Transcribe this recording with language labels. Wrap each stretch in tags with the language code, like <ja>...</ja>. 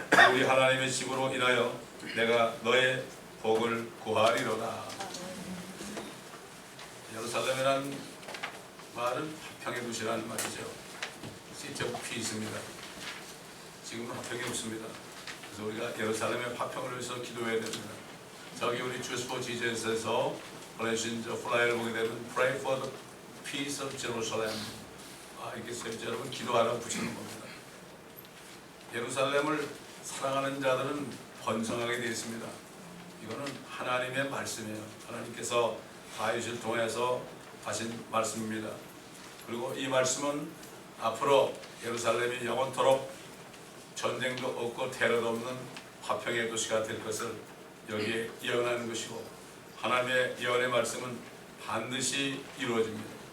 <ko>우리 하나님의 집으로 인하여 내가 너의 복을 구하리로다. 예루살렘이란 말은 화평의 도시라는 말이죠. 시티 오브 피스입니다. 지금은 화평이 없습니다. 그래서 우리가 예루살렘의 화평을 위해서 기도해야 됩니다. 저기 우리 Jews for Jesus에서 보내신 저 플라이어를 보게 되면</ko> <en>Pray for the peace of Jerusalem.</en> <ko>이렇게 써있죠. 여러분 기도하라고 붙이는 겁니다. 예루살렘을 사랑하는 자들은 번성하게 되어 있습니다. 이거는 하나님의 말씀이에요. 하나님께서 다윗을 통해서 하신 말씀입니다. 그리고 이 말씀은 앞으로 예루살렘이 영원토록 전쟁도 없고 테러도 없는 화평의 도시가 될 것을 여기에 예언하는 것이고, 하나님의 예언의 말씀은 반드시 이루어집니다.</ko>